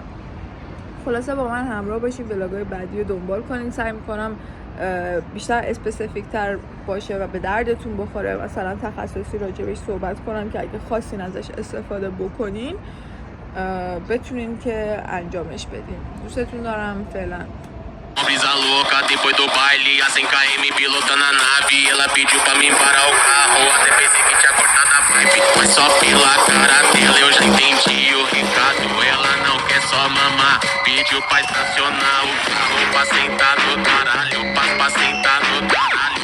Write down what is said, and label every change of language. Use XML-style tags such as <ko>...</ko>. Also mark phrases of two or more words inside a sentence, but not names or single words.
<fa>خلاصه با من همراه باشین، ولاگای بعدی رو دنبال کنین. سعی میکنم بیشتر اسپسیفیک تر باشه و به دردتون بخوره، مثلا تخصصی راجبش صحبت کنم که اگه خواستین ازش استفاده بکنین بتونین که انجامش بدین. دوستتون دارم. فعلا.</fa> <pt>Brisa louca, depois do baile, a 100 km pilotando a nave. Ela pediu pra mim parar o carro, até pensei que tinha cortado a vibe. Mas só pela cara dela eu já entendi o recado. Ela não quer só mamar, pediu pra estacionar o carro pra sentar no caralho, pra sentar no caralho.</pt>